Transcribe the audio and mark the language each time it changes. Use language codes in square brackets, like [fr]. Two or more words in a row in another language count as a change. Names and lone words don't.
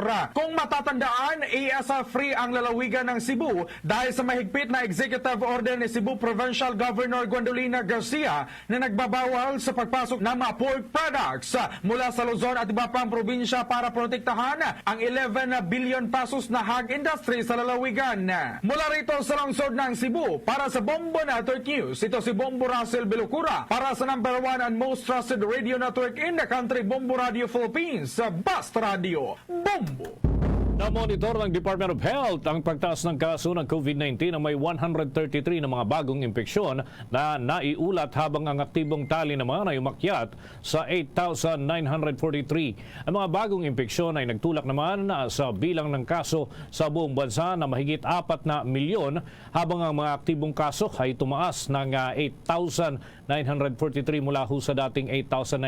[tl] Kung matatandaan, ESF-free ang lalawigan ng Cebu dahil sa mahigpit na [en] executive order [tl] ni Cebu Provincial Governor Gwendolina Garcia na nagbabawal sa pagpasok ng mga [en] pork products [tl] mula sa Luzon at iba pang probinsya para protektahan ang 11 billion pesos na [en] hog industry [tl] sa lalawigan. [en] Mula rito sa lungsod ng Cebu, [tl] para sa Bombo Network News, ito si [en] Bombo Russell Belocura para sa #1 and most trusted radio network in the country, Bombo Radio Philippines, Basta Radio, Bombo! [tl] Na-monitor ng Department of Health ang pagtaas ng kaso ng COVID-19 na may 133 na mga bagong impeksyon na naiulat habang ang aktibong tali naman ay umakyat sa 8,943. Ang mga bagong impeksyon ay nagtulak naman sa bilang ng kaso sa buong bansa na mahigit 4 na milyon habang ang mga aktibong kaso ay tumaas ng 8,943 mula sa dating 8,901.